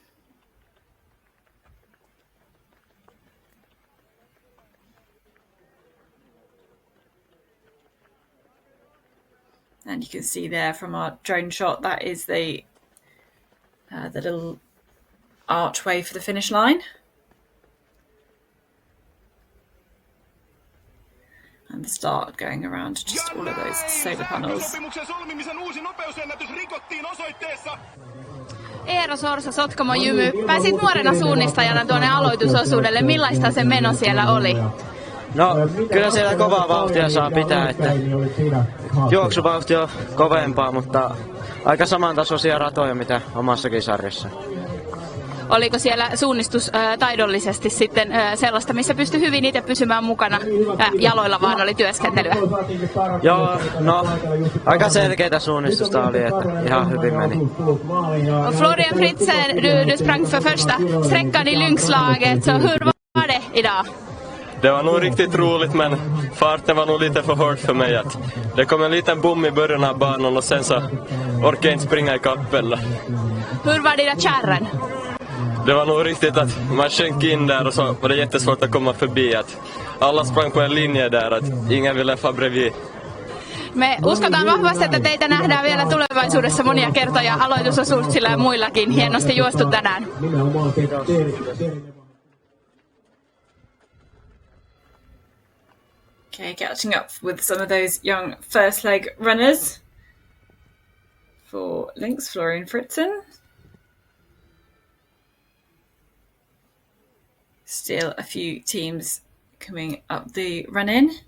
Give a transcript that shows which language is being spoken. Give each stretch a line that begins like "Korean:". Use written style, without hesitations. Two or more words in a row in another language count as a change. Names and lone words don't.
English: And you can see there from our drone shot, that is the little archway for the finish line. And the start going around just all of those solar panels.
Finnish: Eero Sorsa, Sotkamo Jymy. Pääsit nuorena suunnistajana tuonne aloitusosuudelle. Millaista se meno siellä oli? No, kyllä siellä kovaa vauhtia saa pitää, että juoksuvauhti on kovempaa, mutta aika samantasoisia ratoja mitä omassakin sarjassa. Oliko siellä suunnistus taidollisesti sitten sellaista, missä pystyi hyvin itse pysymään mukana? Jaloilla vaan oli työskentelyä? Joo, no aika selkeitä suunnistusta oli, että ihan hyvin meni.
Swedish: Florian Fritzen, du sprang för första sträckan i Lyngslaget, så hur var det idag? Det var nog riktigt roligt, men farten var nog lite för hård för mig. Det kom en liten bom i början av banan och sen så orkade jag inte springa i kappen. Hur var dina kärren? Det var nog riktigt att man sjönk in där och så var det jättesvårt att komma förbi. Att alla sprang på en linje där, att ingen ville få bredvid.
Finnish: Me uskotaan vahvasti, että teitä nähdään vielä tulevaisuudessa monia kertoja aloitusosuuksilla ja muillakin. Hienosti juostu tänään.
English: Okay, catching up with some of those young first leg runners for Lynx, Florian Fritzen. Still a few teams coming up the run-in.